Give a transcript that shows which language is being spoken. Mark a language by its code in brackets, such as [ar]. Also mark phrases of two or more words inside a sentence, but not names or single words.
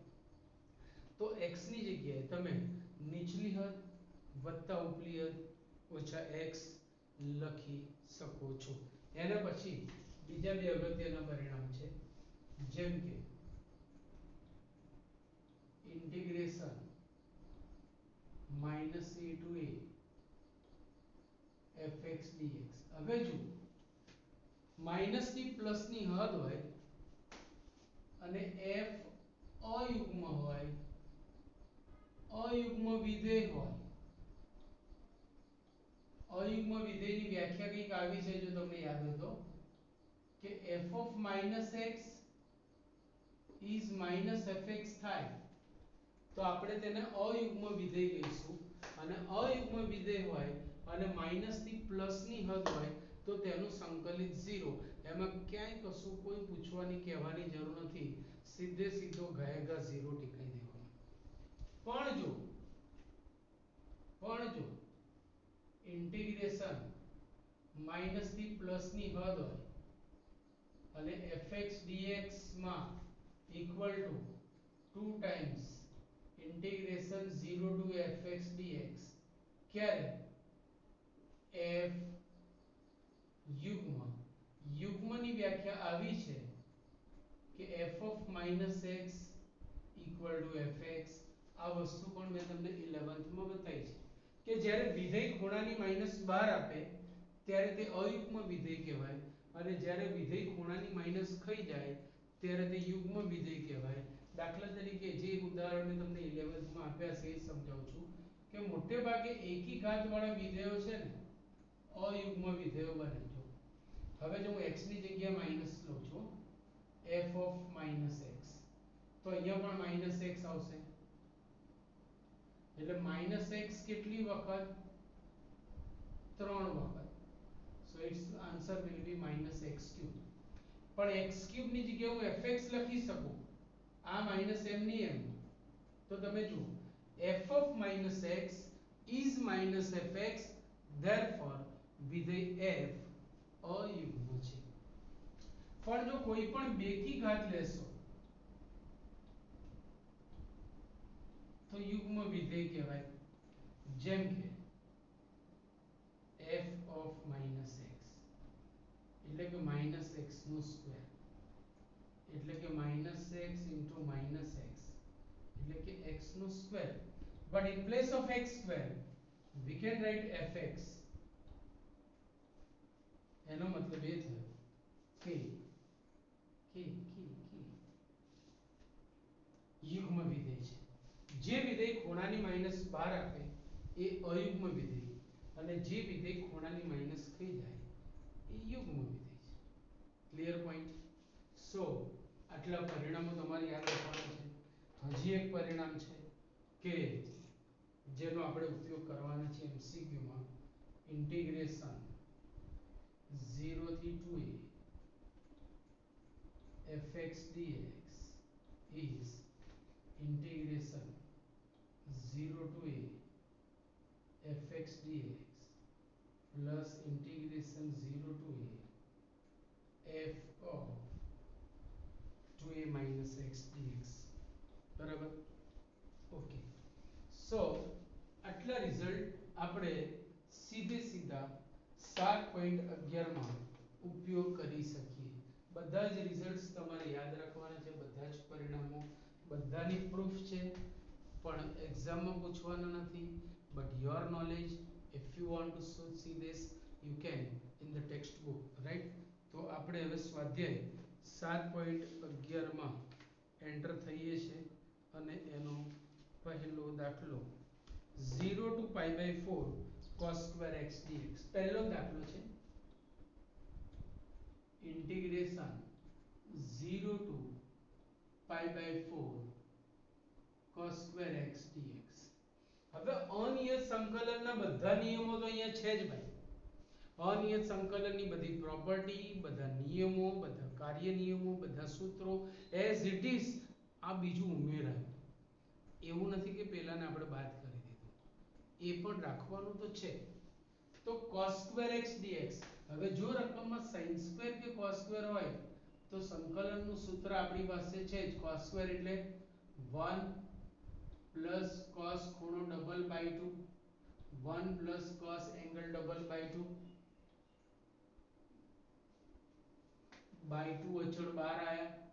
[gu] તો x ની જગ્યાએ તમે નીચલી હદ વત્તા ઉપલી હદ ઓછા x લખી શકો છો. એના પછી બીજા બે અગત્યના પરિણામ છે જેમ કે ઇન્ટિગ્રેશન [en] -a to a fx dx. [gu] હવે જો માઈનસ થી પ્લસ ની હદ હોય અને f અયુગ્મ હોય અયુગ્મ વિધેય હોય. અયુગ્મ વિધેયની વ્યાખ્યા કંઈક આવી છે જો તમને યાદ હોય તો કે [en] f of -x is -fx [gu] થાય તો આપણે તેને અયુગ્મ વિધેય કહીશું. અને અયુગ્મ વિધેય હોય અને માઈનસ થી પ્લસ ની હદ હોય તો તેનું સંકલિત 0. એમાં ક્યાંય કશું કોઈ પૂછવાની કહેવાની જરૂર નથી. સીધે સીધો ઘાયગા 0 ટીકાઈ દેવાનો. પણ જો ઇન્ટિગ્રેશન માઈનસ થી પ્લસ ની હદ હોય અને fx dx માં [en] equal to 2 times integration 0 to fx dx [gu] ક્યારે f યુગ્મની વ્યાખ્યા આવી છે કે [en] f of -x equal to fx. [gu] આ વસ્તુ પણ મેં તમને 11th માં બતાવી છે કે જ્યારે વિધેય ખૂણાની -12 આપે ત્યારે તે અયુગ્મ વિધેય કહેવાય અને જ્યારે વિધેય ખૂણાની માઈનસ ખાઈ જાય ત્યારે તે યુગ્મ વિધેય કહેવાય. દાખલા તરીકે જે ઉદાહરણ મેં તમને 11th માં આપ્યા છે એ સમજાવું છું કે મોટે ભાગે એકી ઘાત વાળા વિધેયો છે ને અયુગ્મ વિધેયો બને. જો હવે જો હું x ની જગ્યાએ માઈનસ લઉં છું [en] f of -x [gu] તો અહીંયા પણ -x આવશે એટલે -x કેટલી વખત 3 વખત. [en] so its answer will be -x3. [gu] પણ x3 ની જગ્યાએ હું fx લખી શકું આ m ની m. તો તમે જુઓ [en] f of -x is -fx therefore [gu] વિધેય f અયુગ્મ છે. પણ જો કોઈ પણ બેકી ઘાત લેશો તો યુગ્મ વિધેય કહેવાય. જેમ કે [en] f of -x [gu] એટલે કે -x નો સ્ક્વેર એટલે કે [en] -x into -x [gu] એટલે કે x નો સ્ક્વેર. [en] but in place of x square we can write fx. [gu] એનો મતલબ એ થયો કે યુગ્મ વિધેય છે. જે વિધેય ખૂણાની -12 આપે એ અયુગ્મ વિધેય અને જે વિધેય ખૂણાની માઈનસ થઈ જાય એ યુગ્મ વિધેય છે. [en] clear point. [gu] સો આટલા પરિણામો તમારે યાદ રાખવાના છે. હજી એક પરિણામ છે કે જેનો આપણે ઉપયોગ કરવાના છે એમસીક્યુ માં. [en] ઇન્ટિગ્રેશન 0 થી 2a fx dx is integration 0 to a fx dx plus integration 0 to a f of 2a minus x dx. [gu] બરાબર. ઓકે. સો આટલા રિઝલ્ટ આપણે સીધે સીધા 7.11 માં ઉપયોગ કરી શકીએ. બધા જ રિઝલ્ટ્સ તમારે યાદ રાખવાના છે. બધા જ પરિણામો બધાની પ્રૂફ છે. પણ એક્ઝામમાં પૂછવાના નથી. [en] But your knowledge, if you want to see this, you can in the text book, right. [gu] તો આપણે હવે સ્વાધ્યાય 7.11 માં એન્ટર થઈએ છીએ અને એનો પહેલો દાખલો [en] 0 to pi by 4 cos square x dx. [gu] પહેલો દાખલો છે ઇન્ટિગ્રેશન [en] 0 to pi by 4 cos square x dx. [gu] હવે અનિયત સંકલનના બધા નિયમો તો અહીંયા છે જ ભાઈ. અનિયત સંકલનની બધી પ્રોપર્ટી, બધા નિયમો, બધા કાર્ય નિયમો, બધા સૂત્રો [en] as it is [gu] આ બીજું ઉમેરાયું. એવું નથી કે પહેલાને આપણે બાદ કરી દીધું, એ પણ રાખવાનું તો છે. તો [en] cos square x dx. [gu] હવે જો રકમમાં [en] sin square [gu] કે [en] cos square [gu] હોય તો સંકલનનું સૂત્ર આપણી પાસે છે જ. [en] cos square [gu] એટલે 1 પ્લસ cos ખૂણો [en] double by 2, [gu] 1 પ્લસ cos [en] angle double by 2 by 2 [gu] અચળ બહાર આયા.